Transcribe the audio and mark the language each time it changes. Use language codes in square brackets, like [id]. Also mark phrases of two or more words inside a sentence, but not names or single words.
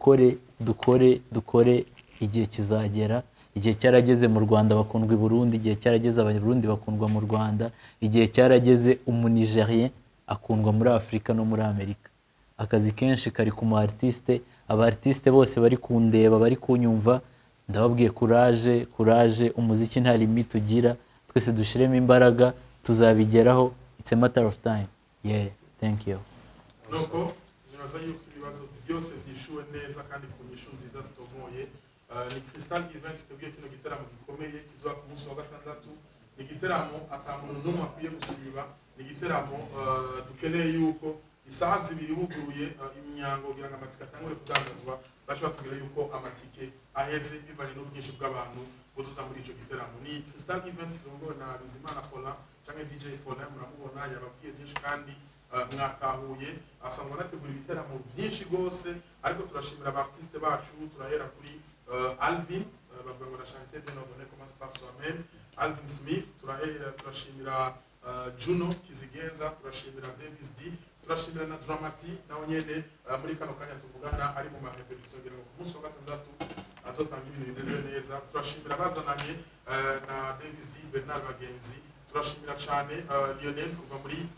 [rw] dukore igihe kizagera igihe cyarageze mu Rwanda bakundwa i Burundi igihe cyarageze abarundi bakundwa mu Rwanda igihe cyarageze umunigerien akundwa muri Afrika no muri Amerika akazi kenshi kari ku mu artist aba artist bose bari kundeba bari kunyumva ndababwiye courage umuziki nta limit ugira twese dushiremo imbaraga tuzabigeraho [en] it's a matter of time yeah thank you [rn] nuko nibaza yuko ibibazo byose byishuwe neza kandi ku nyishu nziza zitomoye ni Crystal Event tubwiye kino gitaramo gikomeye kizoba ku munsi wa gatandatu ni gitaramo atamuntu n'umwe akwiye gusiba ni gitaramo dukeneye yuko isaha zibiri buguruye imyango kugira ngo amatike atangure kudandazwa bacu batubwira yuko amatike aheze bivanye n'ubwinshi bw'abantu buzuza muri ico gitaramo ni Crystal Event zongo na Bizimana Paula canke DJ Paula muramubona yababwiye byinshi kandi mwatahuye asangwa nategura ibiteramo byinshi gose ariko turashimira abartiste bacu turahera kuri Alvin bavuga ngo [fr] Chanté de nos données commence par soi-même [rn] Alvin Smith turashimira Juno Kizigenza turashimira Davis D turashimira na Dramati nawe nyene muri kano kanya tuvugana ari mu marepetition kugira ngo ku munsi wa gatandatu azotanga ibintu bimeze neza turashimira bazananye na Davis D Bernard Bagenzi turashimira cyane Lionel kuva muri